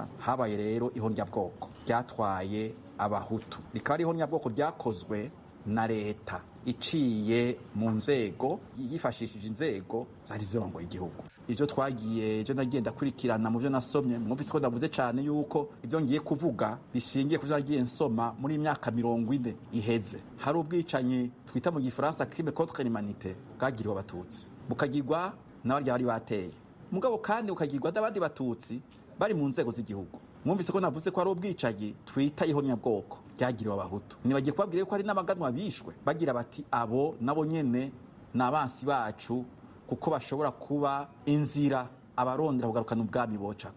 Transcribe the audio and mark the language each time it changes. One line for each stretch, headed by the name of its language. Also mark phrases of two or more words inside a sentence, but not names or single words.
Rundi: Habaye rero ihonyabwoko ryatwaye abahutu, rikaba ari ihonyabwoko ryakozwe na leta iciye mu nzego yifashishije inzego zari zirongoye igihugu. Ivyo twagiye ejo nagenda kurikirana mu byo nasomye, mwumvise ko ndavuze cyane yuko ivyo ngiye kuvuga bishingiye kuvyo nagiye nsoma muri imyaka 40 iheze. Hari ubwicanyi twita mu gifaransa
French: crime contre l'humanité
Rundi: bwagiriwe abatutsi, bukagirwa n'abarya bari bateye, mugabo kandi bukagirwa n'abandi batutsi bari mu nzego z'igihugu. Mwumvise ko navuze ko ari ubwicanyi twita ihonyabwoko ryagiriwe abahutu. Nibagiye kubabwira ko hari n'abaganwa bishwe bagira bati abo nabo nyene n'abansi bacu kuko bashobora kuba inzira abarondera kugarukana ubwami bocako.